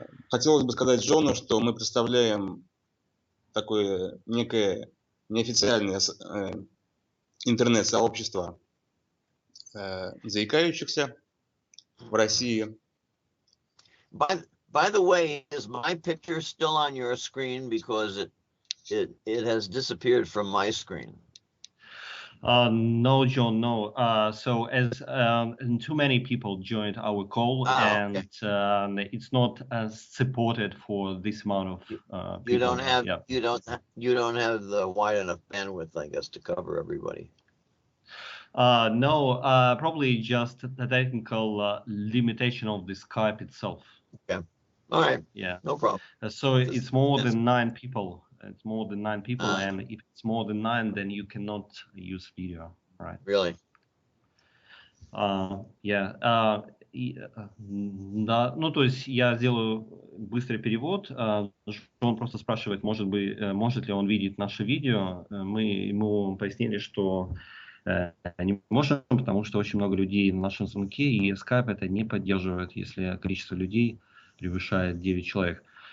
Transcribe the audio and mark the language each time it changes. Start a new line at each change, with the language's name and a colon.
Russian: Хотелось бы сказать Джону, что мы представляем такое некое неофициальное интернет-сообщество заикающихся в России.
English: By the way, is my picture still on your screen, because it has disappeared from my screen? No, John, no. So as too many people joined our call, and okay. It's not supported for this amount of people. You don't have the wide enough bandwidth, I guess, to cover everybody. No, probably just the technical limitation of the Skype itself. Okay. All right. Yeah. No problem. So it's more than 9 people. It's more than 9 people, and if it's more than 9, then you cannot use video, right? Really? Yeah.
Russian: Да, ну то есть я сделаю быстрый перевод. Он просто спрашивает, может ли он видеть наше видео. Мы ему пояснили, что не можем, потому что очень много людей на нашем звонке, и Skype это не поддерживает, если количество людей превышает 9 человек.